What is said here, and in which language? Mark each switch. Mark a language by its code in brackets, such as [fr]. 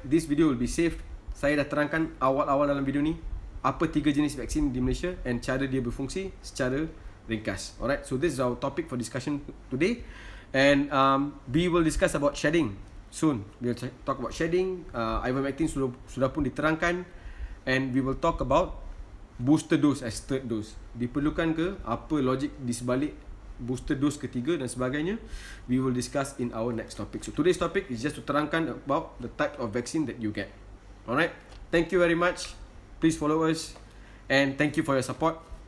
[en] This video will be saved. [ms] Saya dah terangkan awal-awal dalam video ni apa 3 jenis vaksin di Malaysia [en] and [ms] cara dia berfungsi secara ringkas. Alright. [en] So this is our topic for discussion today. And we will discuss about shedding soon. We will talk about shedding. Ivermectin [ms] sudah pun diterangkan. [en] And we will talk about booster dose as third dose. [ms] Diperlukan ke? Apa logik di sebalik booster dose ketiga dan sebagainya? [en] We will discuss in our next topic. So today's topic is just to [ms] terangkan [en] about the type of vaccine that you get. Alright. Thank you very much. Please follow us. And thank you for your support.